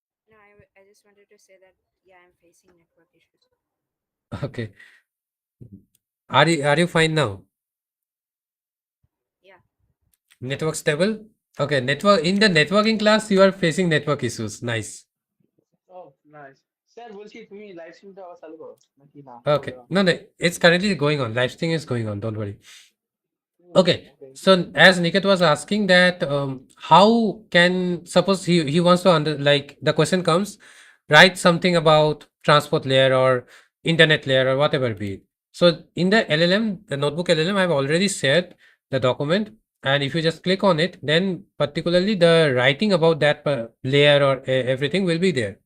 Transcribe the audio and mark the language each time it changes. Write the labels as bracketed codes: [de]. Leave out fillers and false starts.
[en] No, I just wanted to say that, yeah, I'm facing network issues. Okay. Are you fine now? Yeah. Network stable? Okay. Network in the networking class, you are facing network issues. Nice. [bn] O nice. Sir বলছি, তুমি live স্ট্রিমটা আবার চালু করো নাকি না, করবে [en] Okay. [bn] না? [en] No, no. It's currently going on. Live stream is going on. Don't worry. Okay. [bn] Okay. [en] So as Niket was asking that, how can suppose he wants to like the question comes, write something about transport layer or internet layer or whatever be it. So in the LLM, the notebook LLM, I've already shared the document, and if you just click on it, then particularly the writing about that layer or everything will be there.